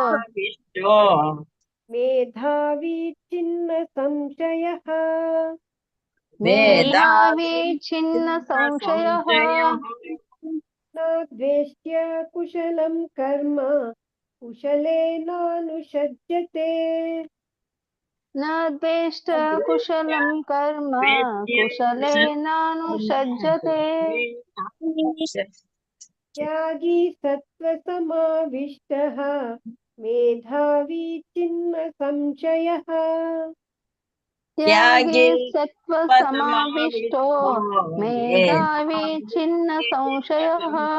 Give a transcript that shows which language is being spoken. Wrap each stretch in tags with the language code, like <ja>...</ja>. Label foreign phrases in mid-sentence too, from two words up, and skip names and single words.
<sa>ಮೇಧಾವಿ ಚಿನ್ನ ಸಂಶಯಃ. ಮೇಧಾವಿ ಚಿನ್ನ ಸಂಶಯಃ. ನ ದ್ವೇಷ್ಟ್ಯ ಕುಶಲಂ ಕರ್ಮ ಕುಶಲೇನಾನುಷಜ್ಯತೆ न द्वेष्ट कुशलं कर्म कुशलेनानुषज्यते त्यागी सत्त्वसमाविष्टः मेधावी चिन्म संशयः त्यागी सत्त्वसमाविष्टो मेधावी छिन्न संशयः</sa>